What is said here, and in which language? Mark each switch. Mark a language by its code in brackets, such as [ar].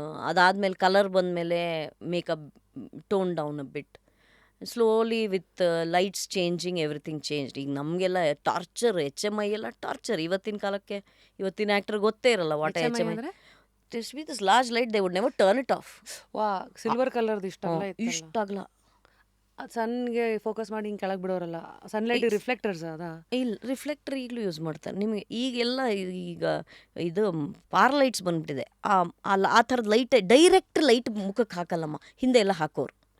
[kn] ಅದಾದಮೇಲೆ ಕಲರ್ ಬಂದಮೇಲೆ [en] Makeup tone down a bit. Slowly with lights changing everything changed. [kn] ಈಗ ನಮಗೆಲ್ಲ ಟಾರ್ಚರ್, HMI ಎಲ್ಲ ಟಾರ್ಚರ್. ಇವತ್ತಿನ ಕಾಲಕ್ಕೆ ಇವತ್ತಿನ ಆ್ಯಕ್ಟರ್ ಗೊತ್ತೇ ಇರಲ್ಲ what HMI. [en] This with this large light, they would never turn it off. [kn] ವಾ, ಸಿಲ್ವರ್ ಕಲರ್ದು ಇಷ್ಟಾಗಲ್ಲ. ಸನ್ಗೆ ಫೋಕಸ್ ಮಾಡಿ ಹಿಂಗೆ ಕೆಳಗೆ ಬಿಡೋರಲ್ಲ, ಸನ್ಲೈಟ್ ರಿಫ್ಲೆಕ್ಟರ್ಸ್ ಅದಾ? ಇಲ್ಲ, ರಿಫ್ಲೆಕ್ಟರ್ ಈಗಲೂ ಯೂಸ್ ಮಾಡ್ತಾರೆ. ನಿಮಗೆ ಈಗೆಲ್ಲ ಈಗ ಇದು ಪಾರ್ಲೈಟ್ಸ್ ಬಂದ್ಬಿಟ್ಟಿದೆ. ಆ ಥರದ ಲೈಟ್, ಡೈರೆಕ್ಟ್ ಲೈಟ್ ಮುಖಕ್ಕೆ ಹಾಕಲ್ಲಮ್ಮ, ಹಿಂದೆ ಎಲ್ಲ ಹಾಕೋರು.